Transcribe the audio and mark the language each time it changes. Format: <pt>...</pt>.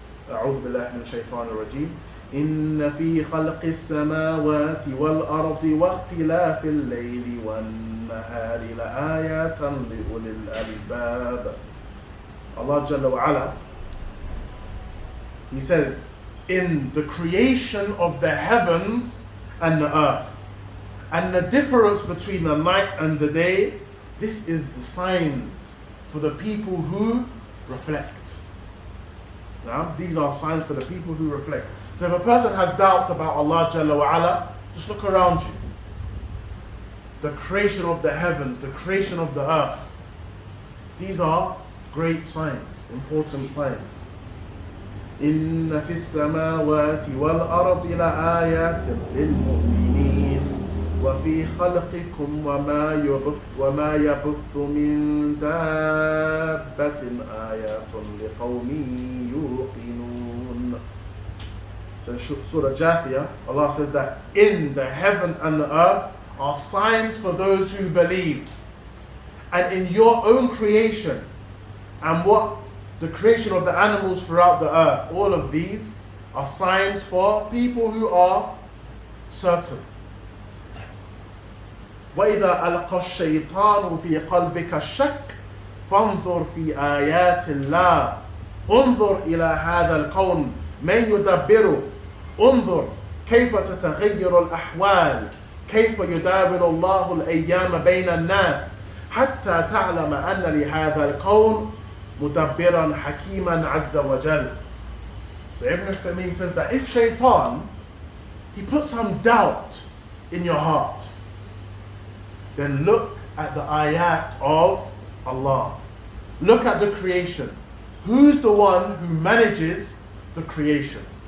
<ar>أعوذ بالله من الشيطان الرجيم. إن في خلق السماوات والأرض واختلاف الليل والنهار لآيات لأولي الألباب.</ar> <en>Allah Jalla wa Ala, He says, in the creation of the heavens and the earth, and the difference between the night and the day, this is the signs for the people who reflect. Now, these are signs for the people who reflect. So if a person has doubts about Allah Jalla wa Ala, just look around you. The creation of the heavens, the creation of the earth. These are great signs, important signs.</en> <ar>إن في السماوات والأرض لآيات للمؤمنين وفي خلقكم وما يبث من دابة آيات لقوم يوقنون.</ar> <en>So Surah Jathiyah, Allah says that in the heavens and the earth are signs for those who believe. And in your own creation and what the creation of the animals throughout the earth, all of these are signs for people who are certain.</en> <ar>وَإِذَا أَلْقَى الشَّيْطَانُ فِي قَلْبِكَ الشَّكَّ فَانظُرْ فِي آيَاتِ اللَّهِ انظُرْ إِلَى هَذَا الْكَوْنِ مَنْ يُدَبِّرُ انظُرْ كيف تتغير الأحوال كيف يداول الله الأيام بين الناس حتى تعلم أن لهذا الكون مدبرا حكيما عز وجل.</ar> <en>So Ibn Taymiyyah says that if shaitan, he puts some doubt in your heart, then look at the ayat of Allah. Look at the creation. Who's the one who manages the creation?</en>